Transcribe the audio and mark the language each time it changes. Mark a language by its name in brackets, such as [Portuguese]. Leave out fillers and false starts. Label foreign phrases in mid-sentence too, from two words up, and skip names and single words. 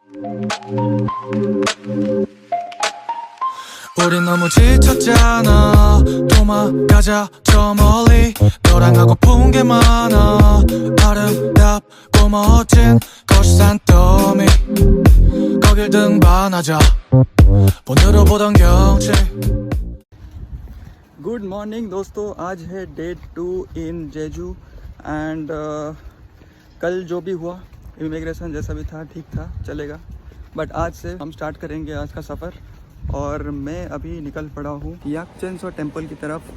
[Korean] 우린 너무 지쳤잖아. 도망가자 저 멀리. 너랑 하고픈 게 많아. 아름답고 멋진 것이 산더미. 거길 등반하자. 오늘은 보던 경치. [English] good morning [Hindi] दोस्तों, आज है [English] day 2 in Jeju [Hindi] एंड कल जो भी हुआ इमिग्रेशन जैसा भी था ठीक था, चलेगा। बट आज से हम स्टार्ट करेंगे आज का सफ़र और मैं अभी निकल पड़ा हूँ याकचेंसो टेम्पल की तरफ।